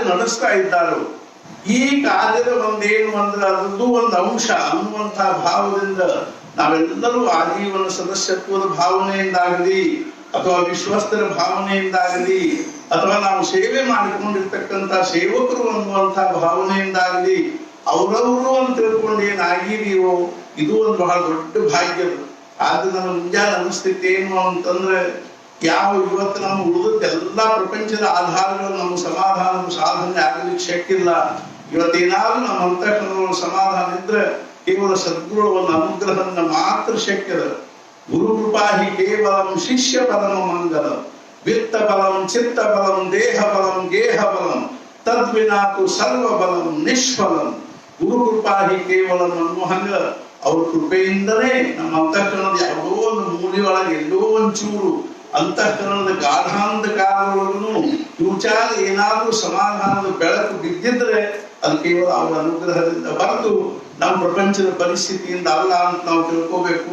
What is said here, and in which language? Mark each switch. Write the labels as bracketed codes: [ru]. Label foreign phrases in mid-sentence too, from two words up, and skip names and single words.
[kn] ನಡೆಸ್ತಾ ಇದ್ದಾರೋ ಈ ಕಾರ್ಯದ ಒಂದೇನು ಅಂದ್ರೆ ಅದರದ್ದು ಒಂದು ಅಂಶ ಅನ್ನುವಂಥ ಭಾವದಿಂದ ನಾವೆಲ್ಲರೂ ಆಜೀವನ ಸದಸ್ಯತ್ವದ ಭಾವನೆಯಿಂದಾಗಲಿ ಅಥವಾ ವಿಶ್ವಸ್ತರ ಭಾವನೆಯಿಂದಾಗಲಿ ಅಥವಾ ನಾವು ಸೇವೆ ಮಾಡಿಕೊಂಡಿರ್ತಕ್ಕಂಥ ಸೇವಕರು ಅನ್ನುವಂಥ ಭಾವನೆಯಿಂದಾಗಲಿ ಅವರವರು ಅಂತ ತಿಳ್ಕೊಂಡು ಏನಾಗಿದೆಯೋ ಇದು ಒಂದು ಬಹಳ ದೊಡ್ಡ ಭಾಗ್ಯದ. ಆದ್ರೆ ನಮ್ಮ ಮುಂಜಾನೆ ಅನಿಸ್ತಿತ್ತು ಏನು ಅಂತಂದ್ರೆ ಯಾವ ಇವತ್ತು ನಮ್ಮ ಉಳಿದದ್ದೆಲ್ಲ ಪ್ರಪಂಚದ ಆಧಾರಗಳು ನಮ್ಮ ಸಮಾಧಾನದ ಸಾಧನೆ ಆಗಲಿಕ್ಕೆ ಶಕ್ಯ ಇಲ್ಲ. ಇವತ್ತೇನಾದ್ರೂ ನಮ್ಮ ಅಂತಃಕರಣ ಸಮಾಧಾನ ಇದ್ರೆ ಕೇವಲ ಸದ್ಗುರುಗಳ ಒಂದು ಅನುಗ್ರಹದಿಂದ ಮಾತ್ರ ಶಕ್ಯದ. [sa] ಗುರು ಕೃಪಾ ಹಿ ಕೇವಲಂ ಶಿಷ್ಯ ಪರಮ ಮಂಗಲ ವಿತ್ತ ಬಲಂ ಚಿತ್ತ ಬಲಂ ದೇಹ ಬಲಂ ಗೇಹ ಬಲಂ ತದ್ವಿನಾತು ಸರ್ವ ಬಲಂ ನಿಷ್ಫಲಂ. ಗುರು ಕೃಪಾ ಹಿ ಕೇವಲಂ [kn] ಅನ್ನೋ ಹಂಗ ಅವ್ರ ಕೃಪೆಯಿಂದಲೇ ನಮ್ಮ ಅಂತಃಕರಣದ ಯಾವುದೋ ಒಂದು ಮೂಲೆಯೊಳಗೆ ಎಲ್ಲೋ ಒಂಚೂರು ಅಂತಃಕರಣದ ಗಾಢಾಂಧಕಾರೊಳಗೂ ಕಿವುಚಾದ ಏನಾದ್ರೂ ಸಮಾಧಾನದ ಬೆಳಕು ಬಿದ್ದಿದ್ರೆ ಅದು ಕೇವಲ ಅವರ ಅನುಗ್ರಹದಿಂದ ಹೊರತು ನಮ್ಮ ಪ್ರಪಂಚದ ಪರಿಸ್ಥಿತಿಯಿಂದ ಅಲ್ಲ ಅಂತ ನಾವು ತಿಳ್ಕೋಬೇಕು.